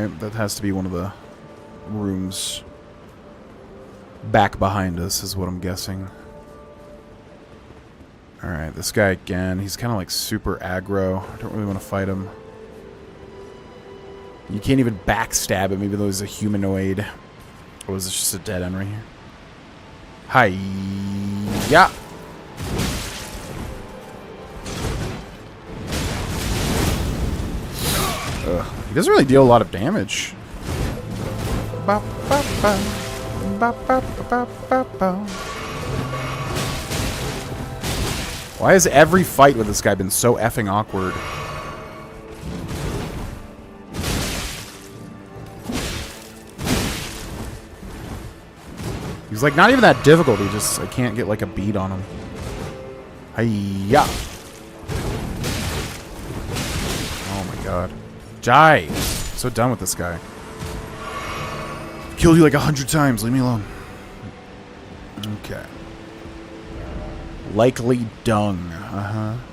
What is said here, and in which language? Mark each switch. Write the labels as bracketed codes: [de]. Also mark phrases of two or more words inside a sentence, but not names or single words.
[en] That has to be one of the rooms back behind us, is what I'm guessing. Alright, this guy again. He's kind of like super aggro. I don't really want to fight him. You can't even backstab him, even though he's a humanoid. Or is this just a dead end right here? Hi-ya! He doesn't really deal a lot of damage. Ba, ba, ba. Ba, ba, ba, ba, ba. Why has every fight with this guy been so effing awkward? He's like not even that difficult. He just, I can't get like a beat on him. Hi-ya! Oh my god. Die! So done with this guy. Killed you like 100 times. Leave me alone. Okay. Likely dung. Uh-huh.